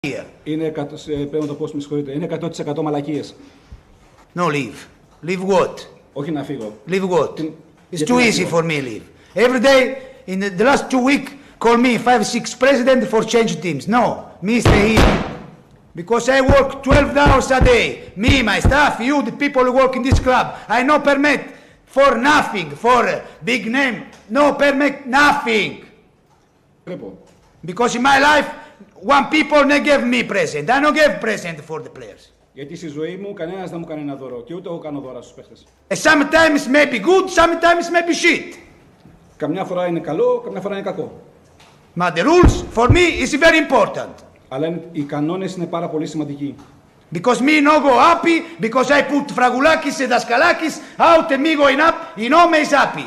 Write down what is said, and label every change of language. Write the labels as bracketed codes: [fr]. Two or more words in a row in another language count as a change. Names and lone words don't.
[en] here. [el] Είναι, πρέπει να το πω, με συγχωρείτε, είναι 100% μαλακίες. [en] No, leave. Leave what? [el] Όχι να φύγω. [en] Leave what? It's too easy for me, leave. Every day, in the last 2 weeks, call me 5-6 president for change teams. No, me stay here. Because I work 12 hours a day. Me, my staff, you, the people who work in this club. I no permit for nothing, for big name. No permit, nothing. Because in my life, one people they give me present. I don't give present for the players. [el] Γιατί στη ζωή μου κανένας δεν μου κάνει ένα δώρο και ούτε εγώ κάνω δώρα στους παίχτες. [en] Sometimes maybe good, sometimes maybe shit. [el] Καμιά φορά είναι καλό, καμιά φορά είναι κακό. [en] But the rules for me is very important. [el] Αλλά οι κανόνες είναι πάρα πολύ σημαντικοί. [en] Because me no go happy, because I put Fragulakis and Daskalakis out and me going up, you know me is happy.